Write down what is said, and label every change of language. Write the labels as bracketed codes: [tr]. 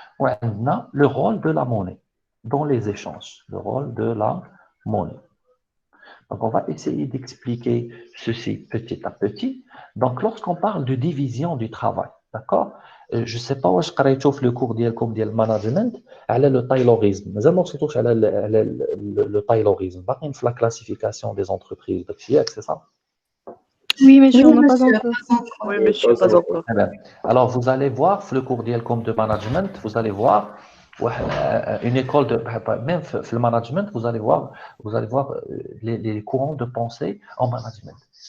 [fr] On a le rôle de la monnaie dans les échanges, le rôle de la monnaie. Donc, on va essayer d'expliquer ceci petit à petit. Donc, lorsqu'on parle de division du travail, d'accord? Je ne sais pas où je [ar] قريتو في [fr] le cours [ar] ديالكم ديال [fr] management على le taylorisme. [ar] مازال ما وصلتوش على le taylorisme. باقيين في [fr] la classification des entreprises. C'est ça? Oui, monsieur, on n'a pas monsieur. encore. Oui, monsieur, pas encore. Très bien. Alors, vous allez voir, le cours de management, vous allez voir une école de même le management, vous allez voir les courants de pensée en management.